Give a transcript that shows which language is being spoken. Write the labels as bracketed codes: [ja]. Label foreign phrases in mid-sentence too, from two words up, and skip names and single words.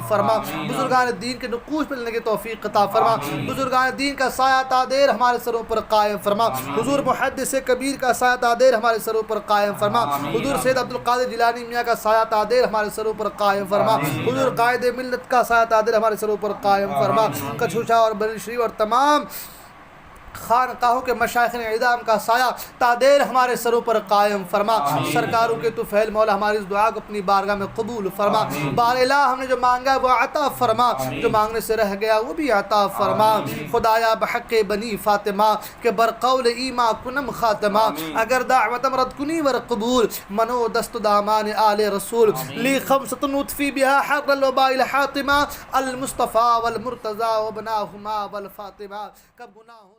[ur] فرما، بزرگان دین کے نقوش پر ملنے کی توفیق عطا فرما، بزرگان دین کا سایہ تادیر ہمارے سروں پر قائم فرما، حضور محدث کبیر کا سایہ تادیر ہمارے سروں پر قائم فرما، حضور سید عبدالقادر جیلانی میاں کا سایہ تادیر ہمارے سروں پر قائم فرما، حضور قائد ملت کا سایہ تادیر ہمارے سروں پر قائم فرما، کچھوچا اور بریلی شریف اور تمام خانقاہوں کے مشائخ اعظام کا سایہ تا دیر ہمارے سروں پر قائم فرما۔ سرکاروں کے طفیل مولا ہماری اس دعا کو اپنی بارگاہ میں قبول فرما۔ بار الہ ہم نے جو مانگا وہ عطا فرما، جو مانگنے سے رہ گیا وہ بھی عطا فرما۔ [fa] خدایا بحق بنی فاطمہ کہ برقول ایما کنم خاتمہ، اگر دعوتم رد کنی ور قبول، منو دست دامان آل رسول، [ar] لی خمسۃ نطفی بها حر الوباء الحاطمہ، المصطفیٰ والمرتضیٰ وابناہما والفاطمہ۔ [ur] کب گناہوں